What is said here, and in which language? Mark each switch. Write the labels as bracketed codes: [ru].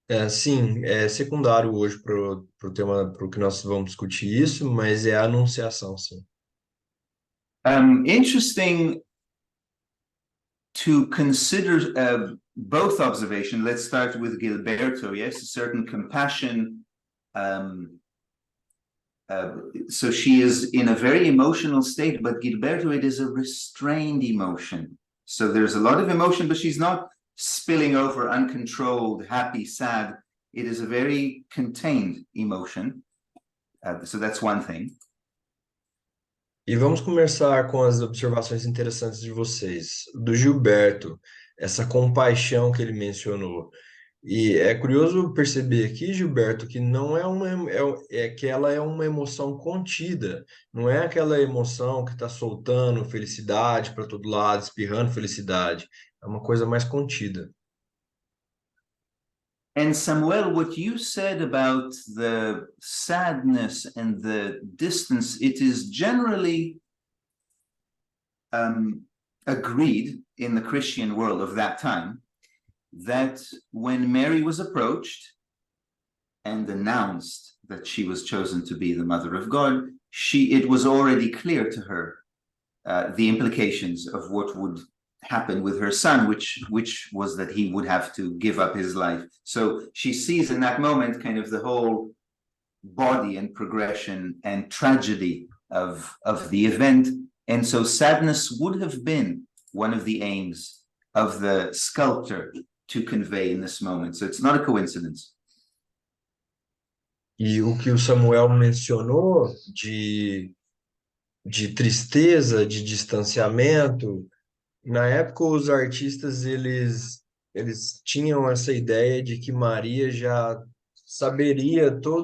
[pt] Sim, é secundário hoje pro tema, pro que nós vamos discutir isso, mas é a anunciação, sim. [en] Interesting to consider both observations. Let's start with Gilberto. Yes, a certain compassion. So she is in a very emotional state, but Gilberto, it is a restrained emotion. So there's a lot of emotion, but she's not spilling over, uncontrolled, happy, sad. It is a very contained emotion. So that's one thing. [pt] E vamos começar com as observações interessantes de vocês. Do Gilberto, essa compaixão que ele mencionou. E é curioso perceber aqui, Gilberto, que não que ela é uma emoção contida, não é aquela emoção que está soltando felicidade para todo lado, espirrando felicidade. É uma coisa mais contida. [en] And Samuel, what you said about the sadness and the distance, it is generally agreed in the Christian world of that time that when Mary was approached and announced that she was chosen to be the mother of God, it was already clear to her the implications of what would happen with her son, which was that he would have to give up his life. So she sees in that moment kind of the whole body and progression and tragedy of the event. And so sadness would have been one of the aims of the sculptor to convey in this moment. So it's not a coincidence. [pt] E o que o Samuel mencionou de tristeza, de distanciamento, na época os artistas eles tinham essa ideia de que Maria já saberia